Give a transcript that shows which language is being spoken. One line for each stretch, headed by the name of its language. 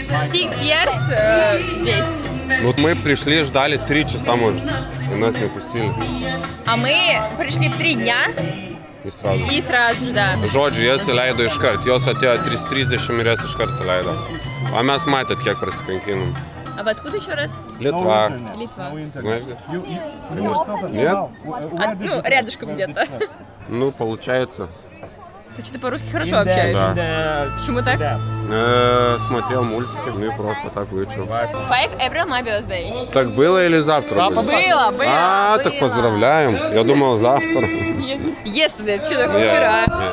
English: 6 years здесь.
Russian: Вот мы пришли, ждали 3 часа, может, и нас не пустили. А мы пришли в 3 дня. И сразу. И сразу, да.
Lithuanian: Žodžiu, jas įleido iškart. Jos atėjo 3:30 ir jas iškart įleido. O mes matėt, kiek prasikankinom.
Russian: А вы откуда еще раз? Литва. Литва. Знаешь где? Конечно. Нет? Ну, рядышком где-то. Ну, получается. Ты что-то по-русски хорошо общаешься. Да. Почему так? Смотрел мультики, ну и просто так выучил.
English: 5 April, my birthday.
Russian: Так было или завтра будет? Было. Так поздравляем. Я думал завтра.
English: Yesterday, вчера.